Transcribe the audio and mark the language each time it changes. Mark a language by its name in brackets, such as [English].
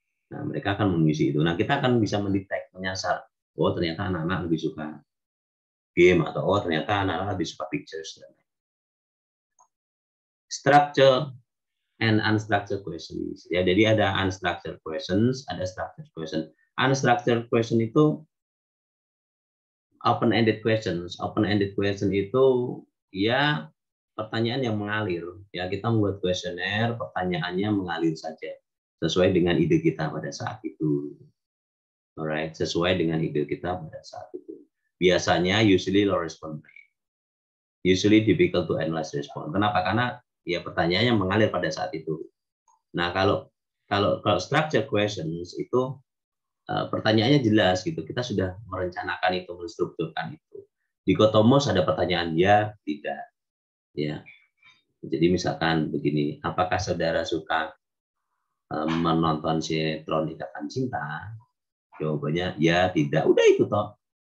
[Indonesian] Nah, mereka akan mengisi itu. Nah, kita akan bisa mendetek, menyasar. Oh, ternyata anak-anak lebih suka game atau oh ternyata anak-anak lebih suka pictures. [English] Structure and unstructured questions. [Indonesian] Ya, jadi ada [English] unstructured questions, ada structured question. Unstructured question [Indonesian] itu [English] open-ended questions. [Indonesian] Open-ended question itu ya pertanyaan yang mengalir. Ya, kita membuat kuesioner, pertanyaannya mengalir saja sesuai dengan ide kita pada saat itu. Alright, sesuai dengan ide kita pada saat itu. Biasanya [English] usually low response rate. Usually difficult to analyze response. [Indonesian] Kenapa? Karena ya pertanyaannya mengalir pada saat itu. Nah, kalau structure questions itu pertanyaannya jelas gitu. Kita sudah merencanakan itu, menstrukturkan itu. Di Kotomos ada pertanyaan ya, tidak. Ya. Jadi misalkan begini, apakah saudara suka menonton sinetron Ikatan Cinta? Jawabannya ya, tidak. Udah itu toh.